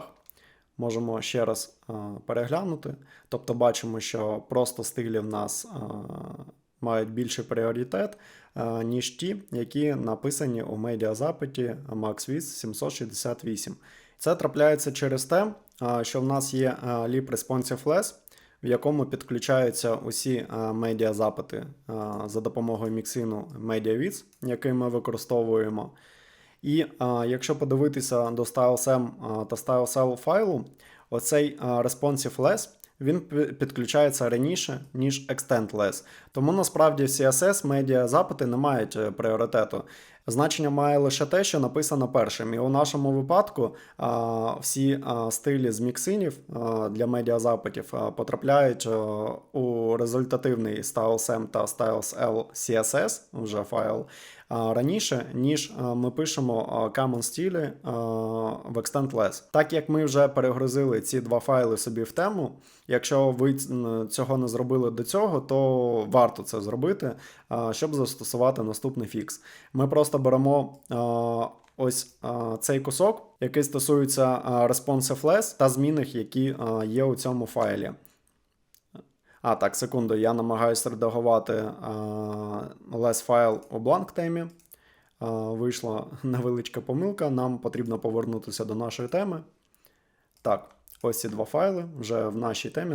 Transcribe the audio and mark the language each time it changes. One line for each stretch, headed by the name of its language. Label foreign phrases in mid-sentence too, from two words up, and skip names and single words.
Ukrainian: Можемо ще раз переглянути. Тобто бачимо, що просто стилі в нас мають більший пріоритет, ніж ті, які написані у медіазапиті MaxWidth 768. Це трапляється через те, що в нас є lib responsive-less, в якому підключаються усі медіазапити за допомогою міксину MediaWidth, який ми використовуємо. І якщо подивитися до StyleSM та StyleCell файлу, оцей responsive-less, він підключається раніше, ніж extend-less. Тому насправді в CSS медіазапити не мають пріоритету. Значення має лише те, що написано першим. І у нашому випадку всі стилі з міксинів для медіазапитів потрапляють у результативний StyleSM та StyleCell CSS, вже файл, раніше, ніж ми пишемо common стилі в extend-less. Так як ми вже перегрузили ці два файли собі в тему, якщо ви цього не зробили до цього, то варто це зробити, щоб застосувати наступний фікс. Ми просто беремо ось цей кусок, який стосується responsive-less та змін, які є у цьому файлі. Так, секунду, я намагаюся редагувати less файл у blank темі. Вийшла невеличка помилка, нам потрібно повернутися до нашої теми. Так, ось ці два файли вже в нашій темі.